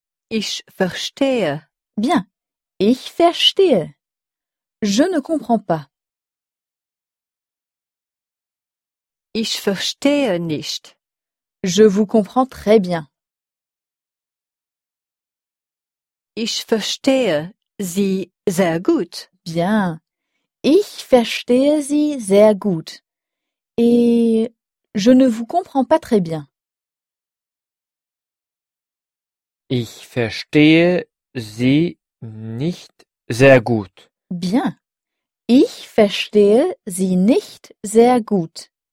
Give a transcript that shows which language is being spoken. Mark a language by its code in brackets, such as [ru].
[de] Ich verstehe. [fr] Bien. [de] Ich verstehe. [fr] Je ne comprends pas. [de] Ich verstehe nicht. [fr] Je vous comprends très bien. [de] Ich verstehe Sie sehr gut. [fr] Bien. [de] Ich verstehe Sie sehr gut. [fr] Et je ne vous comprends pas très bien. [de] Ich verstehe Sie nicht sehr gut. [fr] Bien. [de] Ich verstehe sie nicht sehr gut.